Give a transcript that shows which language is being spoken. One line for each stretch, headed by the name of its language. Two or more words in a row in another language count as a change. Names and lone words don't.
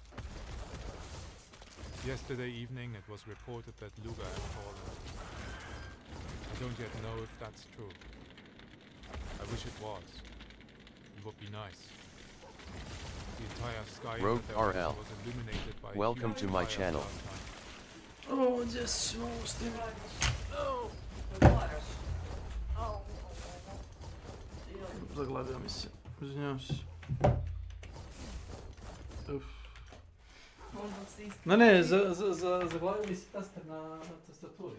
English: Yesterday evening it was reported that Luga had fallen. I don't yet know if that's true. I wish it was. It would be nice. The entire sky Rogue RL. was illuminated by Welcome to my channel.
Bosnian: O, gdje si ovo s tim? Zagladio mi se. Izvinjavam se. Uf. Ne, zaglavio mi se taster na tastaturi.